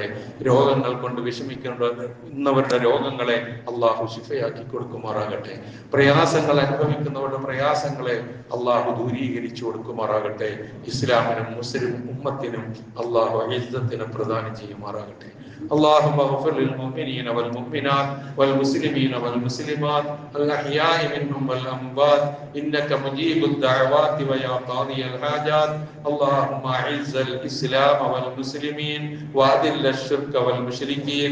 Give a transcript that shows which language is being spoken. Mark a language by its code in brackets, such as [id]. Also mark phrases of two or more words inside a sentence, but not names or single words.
[ml] രോഗങ്ങൾ കൊണ്ട് വിഷമിക്കുന്നവരുടെ രോഗങ്ങളെ അല്ലാഹു ശിഫയാക്കി കൊടുക്കുമാറാകട്ടെ. പ്രയാസങ്ങൾ അനുഭവിക്കുന്നവരുടെ നമ്മുടെ പ്രയാസങ്ങളെ അള്ളാഹു ദൂരീകരിച്ചു കൊടുക്കുമാറാകട്ടെ. ഇസ്ലാമിനും മുസ്ലിം ഉമ്മത്തിനും അള്ളാഹു ഇസ്സത്തിനെ പ്രദാനം ചെയ്യുമാറാകട്ടെ. [ar] اللهم اغفر للمؤمنين والمؤمنات والمسلمين والمسلمات الأحياء منهم والأموات إنك مجيب الدعوات ويا قاضي الحاجات. اللهم أعز الإسلام والمسلمين وأذل الشرك والمشركين.